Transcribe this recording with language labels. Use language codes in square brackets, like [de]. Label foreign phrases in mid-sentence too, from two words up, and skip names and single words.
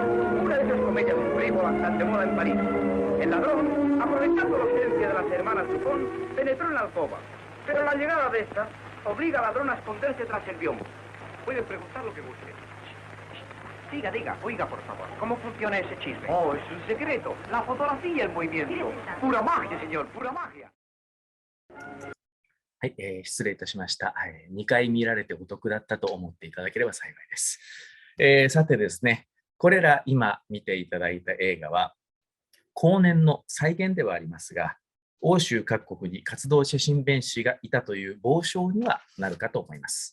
[es] Una de esas comedias de frívolas tan de moda en París. El ladrón, aprovechando la ausencia de las hermanas Dupont, penetró en la alcoba. Pero la llegada de esta obliga al ladrón a esconderse tras el biombo. Pueden preguntar lo que gusten. Diga, diga, oiga, por favor, ¿cómo funciona ese chisme? Oh, es un secreto. La fotografía y el movimiento. Pura magia, señor, pura magia. [ja] はい、失礼いたしました。2回見られてお得だったと思っていただければ幸いです。さてですね、これら今見ていただいた映画は、後年の再現ではありますが、欧州各国に活動写真弁士がいたという傍証にはなるかと思います。